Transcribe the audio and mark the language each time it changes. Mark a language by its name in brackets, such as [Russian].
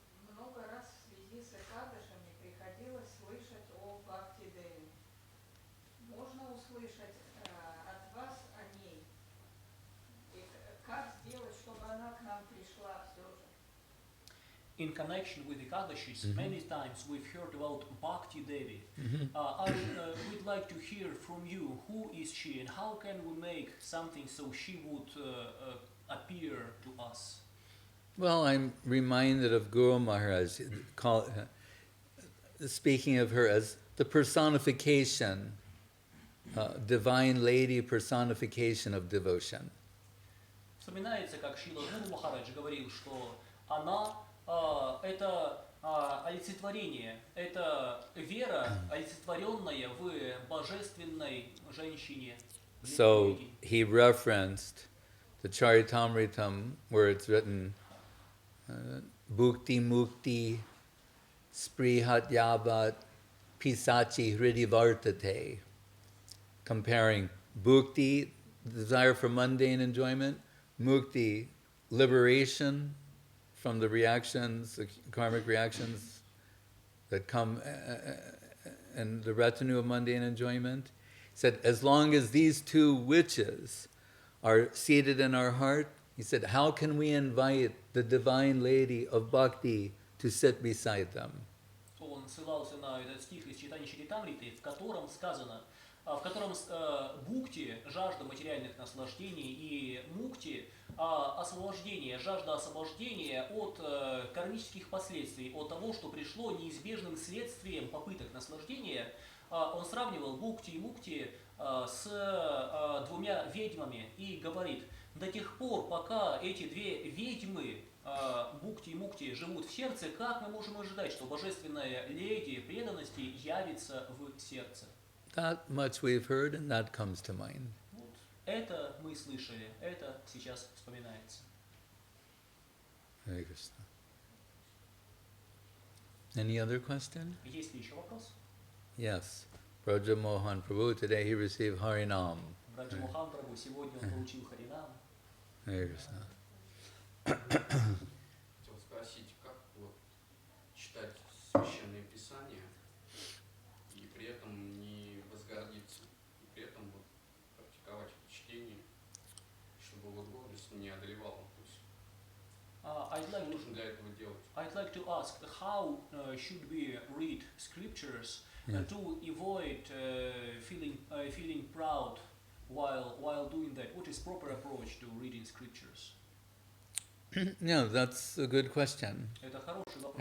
[Russian] Много раз в связи с Экадышами приходилось слышать о Бхакти Деве. Можно услышать от вас о ней? И как сделать, чтобы она к нам пришла все же? [English] In connection with Ekadashis, many times we've heard about Bhakti Devi. We'd like to hear from you who is she and how can we make something so she would appear to us. Well, I'm reminded of Guru Maharaj, speaking of her as the personification, divine lady personification of devotion. [Russian] Вспоминается, как Шрила Гуру Махарадж говорил, что она это олицетворение, это вера, олицетворенная в божественной женщине. [English] So he referenced the Charitamritam where it's written [Sanskrit] Bhukti Mukti Sprihat Yavat Pisachi Hridivartate, [English] comparing Bhukti, desire for mundane enjoyment, Mukti, liberation from the reactions, the karmic reactions that come in the retinue of mundane enjoyment. He said, as long as these two witches are seated in our heart, he said, how can we invite the divine lady of bhakti to sit beside them? [Russian] Он ссылался на этот стих из читания Чаритамриты, в котором сказано, в котором бхукти, жажда материальных наслаждений, и мукти, освобождение, жажда освобождения от кармических последствий, от того, что пришло неизбежным следствием попыток наслаждения, он сравнивал бхукти и мукти с двумя ведьмами и говорит, до тех пор, пока эти две ведьмы, бхукти и мукти, живут в сердце, как мы можем ожидать, что божественная леди преданности явится в сердце? [English] That much we've heard, and that comes to mind. [Russian] Вот. Это мы слышали, это сейчас вспоминается. [English] Hare Krishna. Any other question? [Russian] Есть ли еще вопрос? [English] Yes. Braja Mohan Prabhu, today he received Harinam. [Russian] Браджа Мохан Прабху, сегодня он получил Харинам. [English] Hare Krishna. [Russian] Хотел спросить, как вот читать священные писания и при этом не возгордиться, и при этом вот практиковать это чтение, чтобы вот гордость не одолевала. То есть, что нужно для этого делать? [English] I'd like to ask, how should we read scriptures to avoid feeling proud while doing that? What is proper approach to reading scriptures? Yeah, that's a good question. [Russian] Это хороший вопрос.